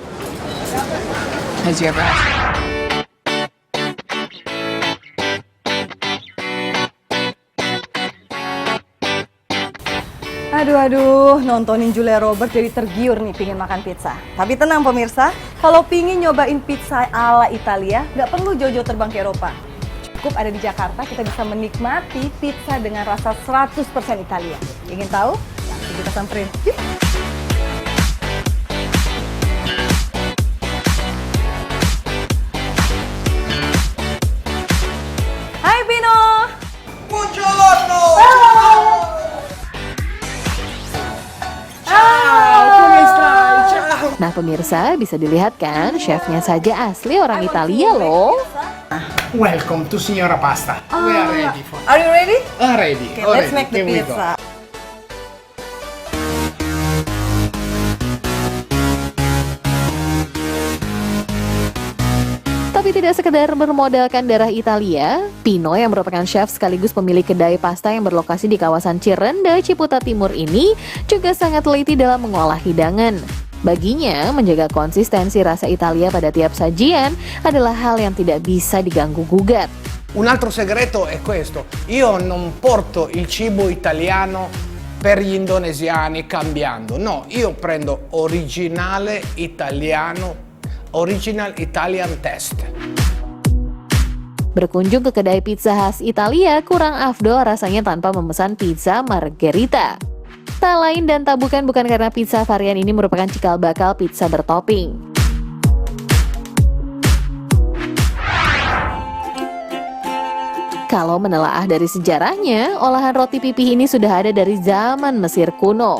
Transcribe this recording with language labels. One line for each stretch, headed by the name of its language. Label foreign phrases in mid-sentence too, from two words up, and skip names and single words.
Indonesian: Aduh, nontonin Julia Roberts jadi tergiur nih pingin makan pizza. Tapi tenang pemirsa, kalau pingin nyobain pizza ala Italia, nggak perlu jauh-jauh terbang ke Eropa. Cukup ada di Jakarta, kita bisa menikmati pizza dengan rasa 100% Italia. Ingin tahu? Langsung kita samperin. Yuk! Hai Pino! Buongiorno! Nah pemirsa, bisa dilihat kan, chefnya saja asli orang Italia loh.
English: Welcome to Signora Pasta. We are ready for. Are you ready? Ready. Okay, let's make the Here we go. pizza.
Indonesian: Tapi tidak sekedar bermodalkan darah Italia, Pino yang merupakan chef sekaligus pemilik kedai pasta yang berlokasi di kawasan Cirende, Ciputa Timur ini juga sangat teliti dalam mengolah hidangan. Baginya, menjaga konsistensi rasa Italia pada tiap sajian adalah hal yang tidak bisa diganggu-gugat.
Italian: Un altro segreto è questo. Io non porto il cibo italiano per gli indonesiani cambiando. No, io prendo originale italiano,
English: original Italian taste.
Indonesian: Berkunjung ke kedai pizza khas Italia kurang afdol rasanya tanpa memesan pizza margherita. Tak lain dan tak bukan karena pizza varian ini merupakan cikal bakal pizza bertopping. Kalau menelaah dari sejarahnya, olahan roti pipih ini sudah ada dari zaman Mesir kuno.